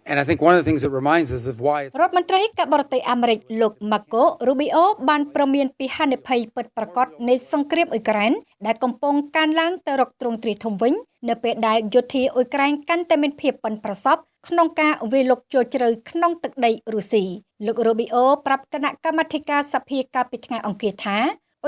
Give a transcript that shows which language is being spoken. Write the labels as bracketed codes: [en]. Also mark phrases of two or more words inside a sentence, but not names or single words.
[en] And I think one of the things that reminds us of why it's [km] រដ្ឋមន្ត្រីការបរទេសអាមេរិកលោក Marco Rubio បានប្រមានពីហានិភ័យពិតប្រាកដនៃសង្គ្រាមអ៊ុយក្រែនដែលកំពុងកើនឡើងទៅរកទ្រង់ទ្រាយធំវិញនៅពេលដែលយោធាអ៊ុយក្រែនកាន់តែមានភាពប៉ិនប្រសប់ក្នុងការវាយលុកចូលជ្រៅក្នុងទឹកដីរុស្ស៊ីលោក Rubio ប្រាប់គណៈកម្មាធិការសភាកាលពីថ្ងៃអង្គារថាអ៊ុយ